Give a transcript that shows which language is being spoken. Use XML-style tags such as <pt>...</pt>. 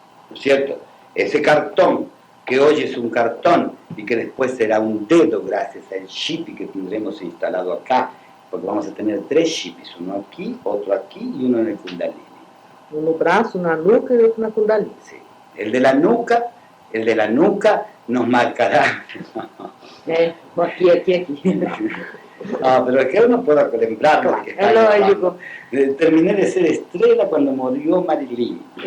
<es>¿No es cierto? Ese cartón, que hoy es un cartón y que después será un dedo gracias al chip que tendremos instalado acá, porque vamos a tener 3 chips, uno aquí, otro aquí y uno en el Kundalini.</es> <pt>Um no braço, na nuca e outro na Kundalini.</pt> <es>Sí. El de la nuca nos marcará.</es> <pt>Aqui.</pt> <es>No, pero es que no puedo contemplarlo.</es> <pt>É lógico.</pt> <es>Terminé de ser estrella cuando murió Marilyn.</es>